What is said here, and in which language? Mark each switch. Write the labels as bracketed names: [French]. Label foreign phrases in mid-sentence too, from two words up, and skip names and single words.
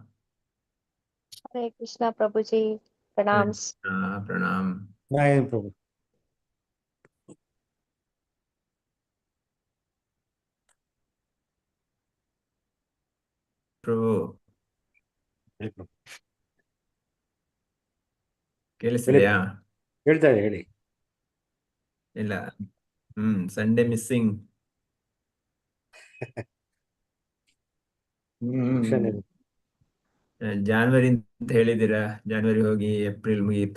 [Sanskrit] Hare Krishna, Prabhuji. Hare Pranams. Krishna, Pranam. Jai Prabhu. Prabhu, Jai Prabhu. [Kannada] ಕೇಳಿಸ್ತಿದೆಯಾ? ಹೇಳ್ತಾ ಇದೆ ಹೇಳಿ. ಇಲ್ಲ. [English] Sunday missing. [Kannada] ಫಂಕ್ಷನ್ ಇದೆ. ಜಾನ್ವರಿ ಅಂತ ಹೇಳಿದ್ದೀರಾ, ಜಾನ್ವರಿ ಹೋಗಿ ಏಪ್ರಿಲ್ ಮುಗೀತು.